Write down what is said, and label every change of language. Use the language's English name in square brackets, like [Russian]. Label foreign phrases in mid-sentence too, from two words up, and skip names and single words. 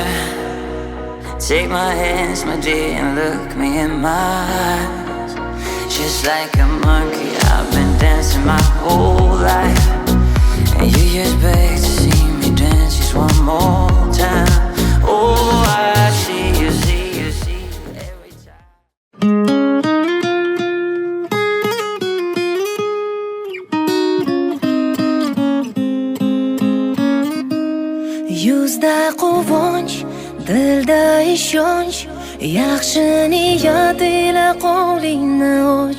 [English] Take my hands, my dear, and look me in my eyes. Just like a monkey, I've been dancing my whole life, and you just beg to see me dance just one more time. Oh, I see you, see you, see you every time. [Uzbek] Yuzda quvonch, dilda ishonch, yaxshi niyat ila qo'lingni och.